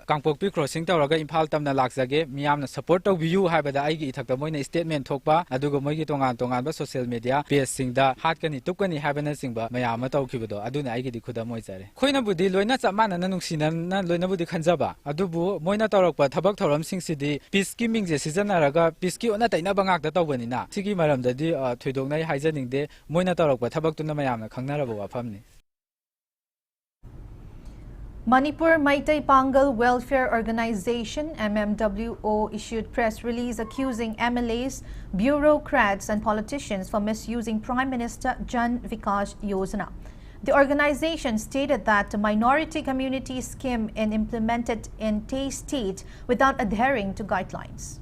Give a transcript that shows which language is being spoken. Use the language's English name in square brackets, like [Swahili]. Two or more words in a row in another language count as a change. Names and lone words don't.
[Manipuri] Kangpokpi crossing tawraga Imphal tamna lakjage miyamna support tawbiyu haibada aigi ithakta moina statement thokpa aduga moigi tongan ba [English] social media page [Manipuri] singda hatkani tukani haibana mayama tawkhibudo aduna aigi di khuda moi jare khoina budi loina chamana na nungsina na loina budi khanjaba adubu moina tawrakpa thabak thoram singsidhi peace ki mingje sijanaraga peace ki ona taina bangak da tawbani na sigi maramdadi thoidoknai haijaningde moina tawrakpa thabak tuna mayamna khangnaraba wafamni [English] Manipur Maitai Pangal Welfare Organization MMWO issued press release accusing MLAs, bureaucrats and politicians for misusing Prime Minister Jan Vikas Yojana. The organization stated that the minority community scheme is implemented in Tay state without adhering to guidelines.